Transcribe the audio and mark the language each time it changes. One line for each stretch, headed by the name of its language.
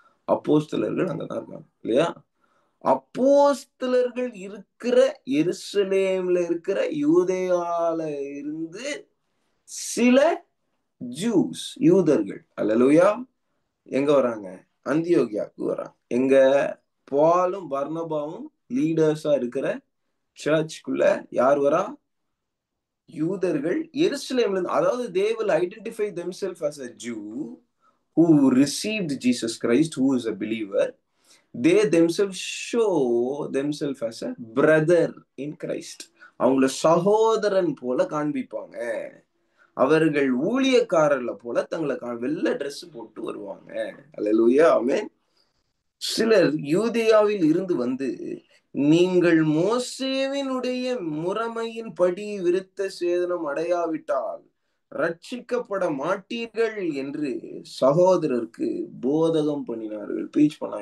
Tamil: அப்போஸ்தலர்கள் அங்கதான் இருக்காங்க, இல்லையா? அப்போஸ்தலர்கள் இருக்கிற எருசலேம்ல இருக்கிற யூதேயால இருந்து சில ஜூஸ், யூதர்கள், அல்லேலூயா, எங்க வராங்க? அந்தியோகியாவுக்கு வராங்க. எங்க? பாலும் பர்னபாவும் லீடர்ஸா இருக்கிற சர்ச்சுக்குள்ள யார் வரா? யூதர்கள் எருசலேம்ல இருந்து.
English: அதாவது they will identify themselves as a Jew who received Jesus Christ, who is a believer. They themselves show themselves as a brother in Christ.
Tamil: அவங்கள சகோதரன் போல காண்பிப்பாங்க. அவர்கள் ஊழியக்காரர்ல போல தங்களை வெள்ளை ட்ரெஸ் போட்டு வருவாங்க. அல்லேலூயா, ஆமென். சிலர் யூதேயாவில் இருந்து வந்து, நீங்கள் மோசேவினுடைய முறைமையின் படி விருத்த சேதனம் அடையாவிட்டால் ரட்சிக்கப்பட மாட்டீர்கள் என்று சகோதரருக்கு போதகம் பண்ணினார்கள். பீச் பண்ணாங்க.